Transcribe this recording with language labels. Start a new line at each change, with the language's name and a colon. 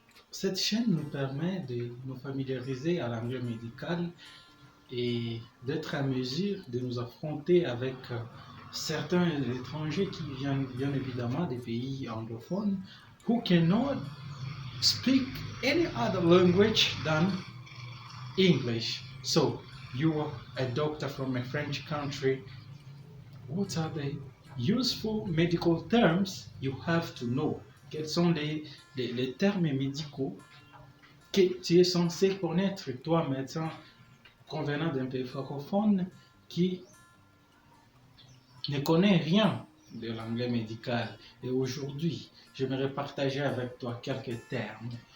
French: Cette chaîne nous permet de nous familiariser à l'anglais médical et d'être à mesure de nous affronter avec certains étrangers qui viennent bien évidemment des pays anglophones
English: who cannot speak any other language than English. So, you are a doctor from a French country. What are the useful medical terms you have to know?
French: Quels sont les termes médicaux que tu es censé connaître, toi, médecin convenant d'un pays francophone qui ne connaît rien de l'anglais médical. Et aujourd'hui, j'aimerais partager avec toi quelques termes.